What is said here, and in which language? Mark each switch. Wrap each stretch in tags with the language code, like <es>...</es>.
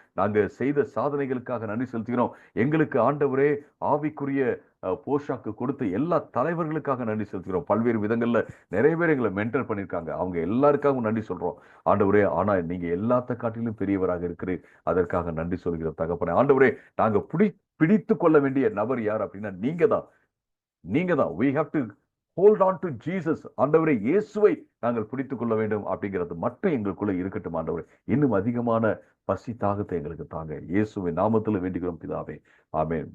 <ta>நாங்க செய்த சாதனைகளுக்காக நன்றி செலுத்துகிறோம். எங்களுக்கு ஆண்டவரே ஆவிக்குரிய போஷாக்கு கொடுத்த எல்லா தலைவர்களுக்காக நன்றி செலுத்துகிறோம். பல்வேறு விதங்கள்ல நிறைய பேர் எங்களை மென்டர் பண்ணியிருக்காங்க. அவங்க எல்லாருக்காகவும் நன்றி சொல்றோம் ஆண்டவரே. ஆனா நீங்க எல்லாத்த காட்டிலும் பெரியவராக இருக்கிறீர். அதற்காக நன்றி சொல்கிறோம் தகப்பனே. ஆண்டவரே, நாங்க பிடித்து கொள்ள வேண்டிய நபர் யார் அப்படின்னா நீங்க தான்.</ta> <en>we have to hold on to Jesus.</en> <ta>ஆண்டவரே, இயேசுவை நாங்கள் பிடித்துக் கொள்ள வேண்டும் அப்படிங்கிறது மட்டும் எங்களுக்குள்ள இருக்கட்டும் ஆண்டவரே. இன்னும் அதிகமான பசி தாகத்தை எங்களுக்கு தாங்க. இயேசுவின் நாமத்தில் வேண்டுகிறோம் பிதாவே. ஆமென்.</ta>